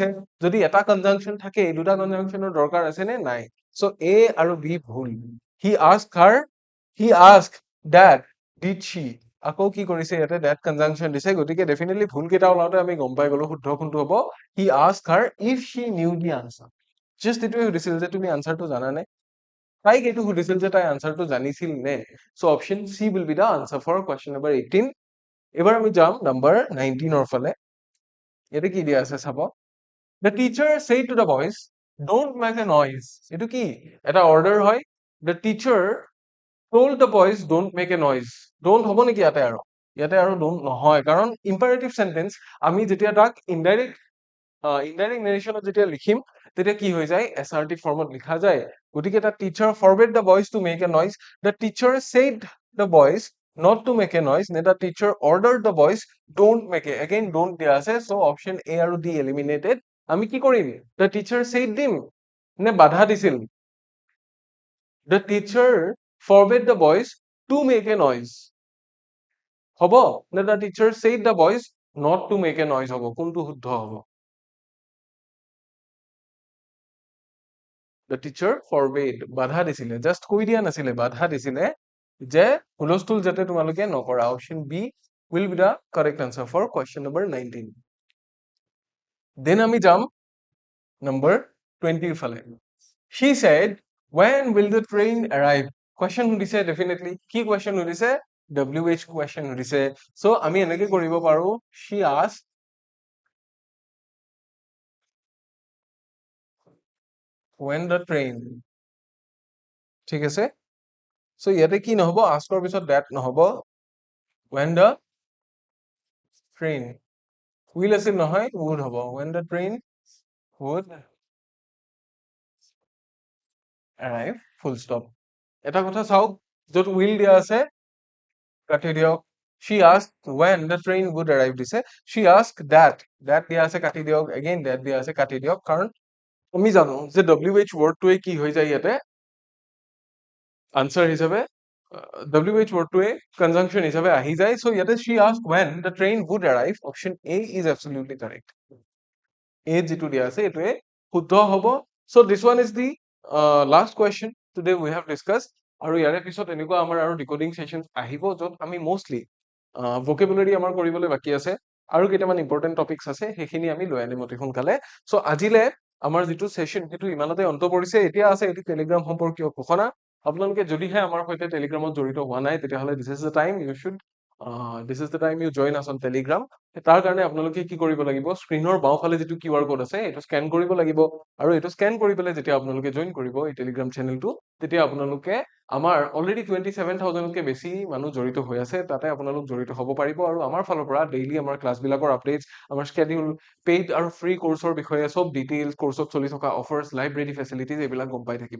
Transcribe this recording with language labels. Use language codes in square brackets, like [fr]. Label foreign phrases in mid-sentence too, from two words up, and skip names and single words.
[as] যদি এটা conjunction থাকে, এই দুটা conjunctionৰ দৰকাৰ আছে নে? নাই। So A আৰু B ভুল। [en] He asked her, he asked that, did she? [as] আকৌ কি কৰিছে ইয়াতে [en] that conjunction [as] দিছে, গতিকে definitely ভুল কেইটা ওলাওঁতে আমি গম পাই গলো শুদ্ধ কোনটো হ'ব। [en] He asked her if she knew the answer. [as] Just এইটোৱে সুধিছিল যে তুমি আনসাৰটো জানানে? তাইক এইটো সুধিছিল যে তাই আনসাৰটো জানিছিল নে? [en] So option C will be the answer for question number 18. [as] এবাৰ আমি যাম number 19 ৰ ফালে। ইয়াতে কি দিয়া আছে চাব। [en] The teacher said to the boys, don't make a noise. [as] এইটো কি? এটা order হয়। [en] The teacher told the boys don't make a noise. [as] Don't হ'ব নেকি ইয়াতে আৰু? ইয়াতে আৰু don't নহয়, কাৰণ [en] imperative sentence [as] আমি যেতিয়া তাক [en] indirect narrationত [as] যেতিয়া লিখিম তেতিয়া কি হৈ যায়, [en] assertive formত [as] লিখা যায়। গতিকে এটা [en] টিচাৰ forbade the boys to make a noise. The teacher said the boys not to make a noise. নে the teacher ordered the boys don't make a, again don't [as] দিয়া আছে, [en] so option A আৰু D eliminated. [as] আমি কি কৰিম? [en] The teacher said [as] দিম নে বাধা দিছিল? [en] The teacher forbade the boys to make a noise. [as] হ'ব নে [en] the teacher said the boys not to make a noise [as] হ'ব? কোনটো শুদ্ধ হ'ব? [en] The teacher forbade, [as] বাধা দিছিলে, জাস্ট কৈ দিয়া নাছিলে, বাধা দিছিলে যে হুলস্থুল যাতে তোমালোকে নকৰা। [en] option B will be the correct answer for question number 19. [as] Then আমি যাম number 20 ৰ ফালে। [en] She said, when will the train arrive? [as] Question সুধিছে definitely। কি question সুধিছে? [en] WH question [as] সুধিছে। So আমি এনেকে কৰিব পাৰো, [en] she asked when the train, [as] ঠিক আছে? So ইয়াতে কি নহব, ask ৰ পিছত that নহব, [en] when the train, [as] will আছিল নহয়, would হ'ব, [en] when the train would arrive, full stop। [as] এটা কথা চাওক, য'ত will দিয়া আছে কাটি দিয়ক। [en] She asked when the train would arrive দিছে, she asked that, that [as] দিয়া আছে কাটি দিয়ক, again that দিয়া আছে কাটি দিয়ক, কাৰণ আমি জানো যে [en] WH wordটোৱে [as] কি হৈ যায় ইয়াতে আনসাৰ হিচাপে, [en] WH wordটোৱে [as] conjunction হিচাপে আহি যায়। [en] So ইয়াতে she asked when the train would arrive, option A is absolutely correct। [as] A যিটো দিয়া আছে এইটোৱে শুদ্ধ হ'ব। [en] So this one is the last question today we have discussed। [as] আৰু ইয়াৰে পিছত এনেকুৱা আমাৰ আৰু [en] decoding session [as] আহিব য'ত আমি মোষ্টলি vocabulary আমাৰ কৰিবলৈ বাকী আছে আৰু কেইটামান [en] important topics [as] আছে, সেইখিনি আমি লৈ আনিম অতি সোনকালে। So আজিলে আমাৰ যিটো সেশন সেইটো ইমানতে অন্ত পৰিছে। এতিয়া আছে এটি টেলিগ্ৰাম সম্পৰ্কীয় ঘোষণা। আপোনালোকে যদিহে আমাৰ সৈতে টেলিগ্ৰামত জড়িত হোৱা নাই তেতিয়াহ'লে [en] this is the time you join us on Telegram। [as] তাৰ কাৰণে আপোনালোকে কি কৰিব লাগিব, স্ক্ৰিনৰ বাওঁফালে যিটো QR কোড আছে এইটো স্কেন কৰিব লাগিব, আৰু এইটো স্কেন কৰি পেলাই যেতিয়া আপোনালোকে জইন কৰিব এই টেলিগ্ৰাম চেনেলটো, তেতিয়া আপোনালোকে আমাৰ অলৰেডি 27,000তকৈ বেছি মানুহ জড়িত হৈ আছে, তাতে আপোনালোক জড়িত হ'ব পাৰিব। আৰু আমাৰ ফালৰ পৰা ডেইলি আমাৰ ক্লাছবিলাকৰ আপডেটছ, আমাৰ স্কেডিউল, পেইড আৰু ফ্ৰী কোৰ্চৰ বিষয়ে চব ডিটেইলছ, কোৰ্চত চলি থকা অফাৰ্ছ, [en] library facilities [as] এইবিলাক গম পাই থাকিব।